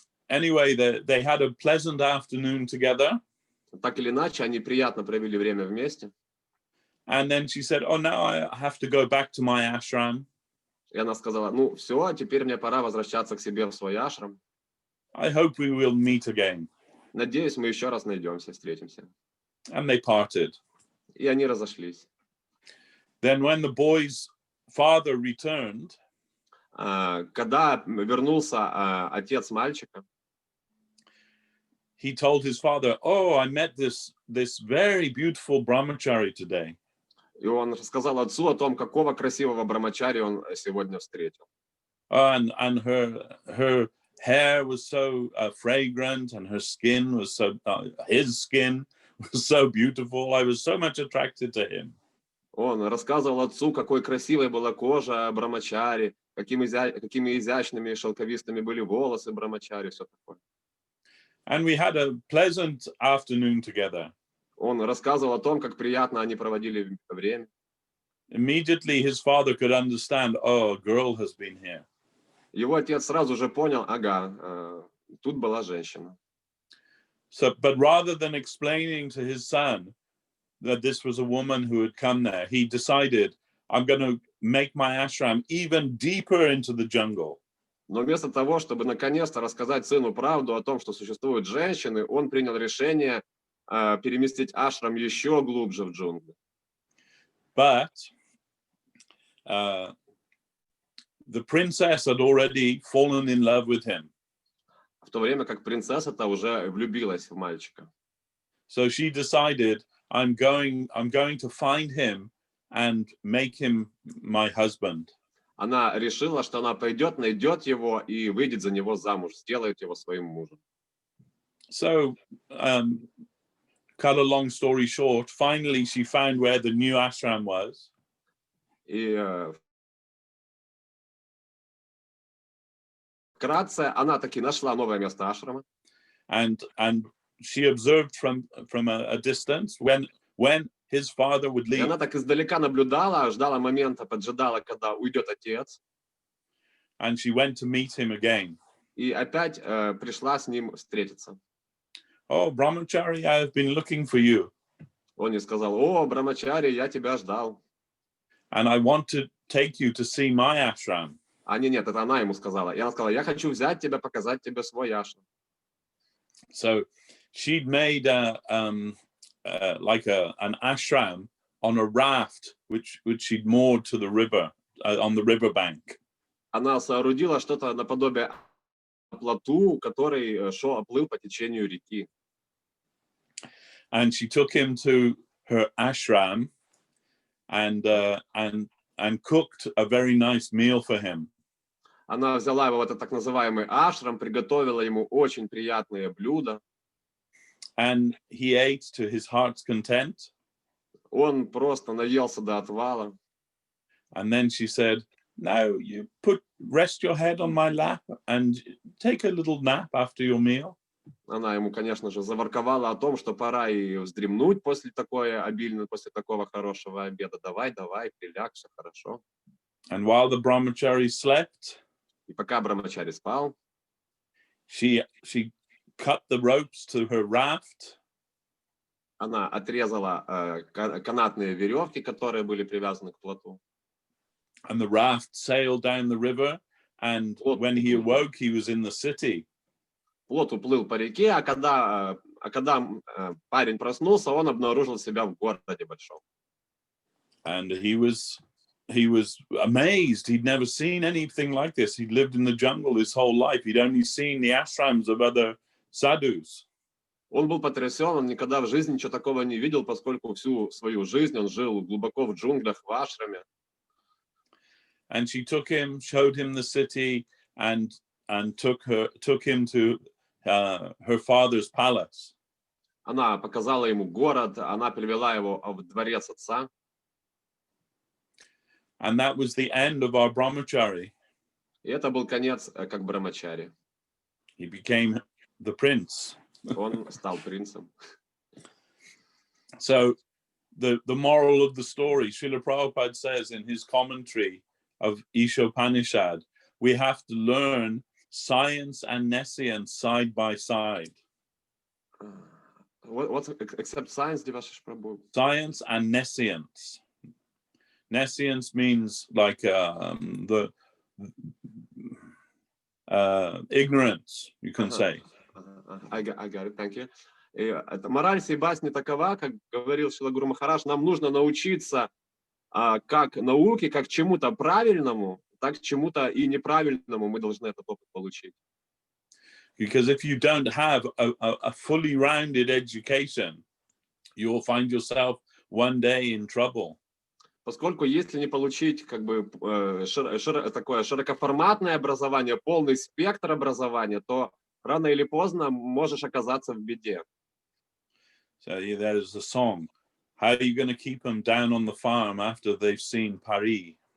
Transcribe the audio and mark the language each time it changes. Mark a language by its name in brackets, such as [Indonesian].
[English] Anyway, they had a pleasant afternoon together. [Russian] Так или иначе, они приятно провели время вместе. [English] And then she said, oh, now I have to go back to my ashram. [Russian] И она сказала, ну все, теперь мне пора возвращаться к себе в свой ашрам. [English] I hope we will meet again. [Russian] Надеюсь, мы еще раз найдемся, встретимся. [English] And they parted. [Russian] И они разошлись. [English] Then when the boy's father returned, [Russian] когда вернулся отец мальчика, [English] he told his father, oh, I met this very beautiful brahmachari today. [Russian] и он рассказал отцу о том, какого красивого брамачари он сегодня встретил. [English] And her hair was so fragrant, and her skin was so his skin was so beautiful. I was so much attracted to him. [Russian] Он рассказывал отцу, какой красивой была кожа брамачари, какими изящными и шелковистыми были волосы брамачари, все такое. [English] And we had a pleasant afternoon together. [Russian] Он рассказывал о том, как приятно они проводили время. [English] Immediately his father could understand, oh, a girl has been here. [Russian] Его отец сразу же понял, ага, тут была женщина. [English] So, but rather than explaining to his son that this was a woman who had come there, he decided, I'm going to make my ashram even deeper into the jungle. [Russian] Но вместо того, чтобы наконец-то рассказать сыну правду о том, что существуют женщины, он принял решение переместить ашрам еще глубже в джунгли. [English] But the princess had already fallen in love with him. [Russian] В то время как принцесса-то уже влюбилась в мальчика. [English] So she decided, I'm going to find him and make him my husband. [Russian] Она решила, что она пойдет, найдет его и выйдет за него замуж, сделает его своим мужем. [English] So, cut a long story short, finally she found where the new ashram was. [Russian] И вкратце она таки нашла новое место ашрама. [English] And she observed from a distance when his father would [Russian] И [English] leave. [Russian] она так издалека наблюдала, ждала момента, поджидала, когда уйдет отец. [English] And she went to meet him again. [Russian] И опять пришла с ним встретиться. [English] Oh, Brahmachari, I have been looking for you. [Russian] Он ей сказал, о, брамачари, я тебя ждал. [English] And I want to take you to see my ashram. [Russian] Нет, это она ему сказала. И она сказала, я хочу взять тебя, показать тебе свой ашрам. [English] So she'd made like an ashram on a raft, which she'd moored to the river, on the river bank. [Russian] Она соорудила что-то наподобие плоту, который плыл по течению реки. [English] And she took him to her ashram and cooked a very nice meal for him. [Russian] Она взяла его в этот так называемый ашрам, приготовила ему очень приятные блюда. [English] And he ate to his heart's content. [Russian] Он просто наелся до отвала. [English] And then she said, now you rest your head on my lap and take a little nap after your meal. [Russian] Она ему, конечно же, заворковала о том, что пора и вздремнуть после такого хорошего обеда. Давай, прилягся, хорошо. [English] And while the brahmachari slept, [Russian] И пока брамачари спал, [English] she cut the ropes to her raft. [Russian] Она отрезала канатные веревки, которые были привязаны к плоту. [English] And the raft sailed down the river. And when he awoke, he was in the city. [Russian] Плот уплыл по реке, а когда парень проснулся, он обнаружил себя в городе большом. [English] And he was amazed. He'd never seen anything like this. He'd lived in the jungle his whole life. He'd only seen the ashrams of other sadhus. [Russian] Он был потрясен, он никогда в жизни ничего такого не видел, поскольку всю свою жизнь он жил глубоко в джунглях, в ашраме. [English] And she took him, showed him the city, and took him to her father's palace. [Russian] Она показала ему город, она привела его в дворец отца. [English] And that was the end of our brahmachari. [Russian] И это был конец как брамачари. [English] He became the prince. [Russian] Он стал принцем. [English] So the moral of the story, Srila Prabhupada says in his commentary of Ishopanishad, we have to learn science and nescience side by side. What's except science, Devashish Prabhu? Science and nescience. Nescience means like the ignorance, you can say. I got it, thank you. [Russian] Мораль сей басни такова, как говорил Шрила Гуру Махарадж, нам нужно научиться как науке, как чему-то правильному, так чему-то и неправильному мы должны этот опыт получить. [English] Because if you don't have a fully rounded education, you'll find yourself one day in trouble. [Russian] Поскольку если не получить как бы такое широкоформатное образование, полный спектр образования, то рано или поздно можешь оказаться в беде. [English] So there's a song. How are you going to keep them down on the farm after they've seen Paris?